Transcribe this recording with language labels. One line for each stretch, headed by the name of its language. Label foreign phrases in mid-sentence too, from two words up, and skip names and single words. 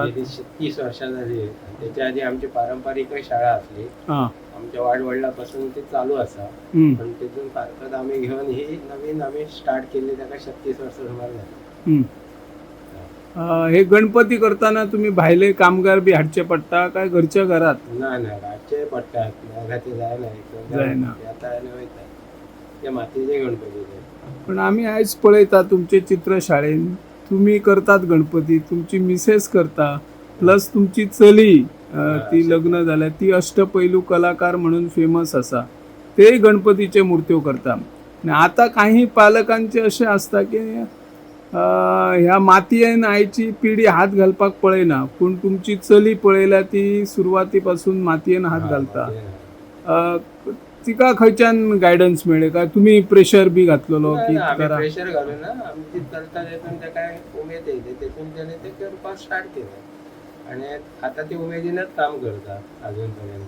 Marathi: गेली 30 वर्षां झाली. त्याच्या आधी आमची पारंपरिक शाळा असली. हां. आमच्या वाडवडिलांपासून ती चालू असा. हं. पण तिथून फारकत आम्ही घेऊन ही नवीन आम्ही स्टार्ट केली. त्याला 36 वर्ष सुमार झाली.
Konkani: हं. हे गणपती करताना तुम्ही भायले कामगार बी हाडचे पडता काय घरच्या घरात? ना रातचे पडतात. घराचे जाय जायना. आता आले वयता ते मातीचे गणपती ते. पण आम्ही आयज पळयता तुमचे चित्रशाळेन तुम्ही करतात गणपती, तुमची मिसेस करता, प्लस तुमची चली ती लग्न झाल्या ती अष्टपैलू कलाकार म्हणून फेमस असा. ते गणपतीचे मूर्त्यो करता. आणि आता काही पालकांचे असे असता की ह्या मातयेन आयची पिढी हात घालपाक पळयना, पण तुमची चली पळयल्या ती सुरवातीपासून मातयेन हात घालता. तिका खंयच्यान गायडन्स मेळ्ळे काय तुम्ही प्रेशर बी घातलेलो की करा? प्रेशर घालून ना आमची चलता तेतून ते काय उमेद येते तेतून त्याने ते करपाक स्टार्ट केलं आणि आता ती उमेदीनच काम करता अजूनपर्यंत.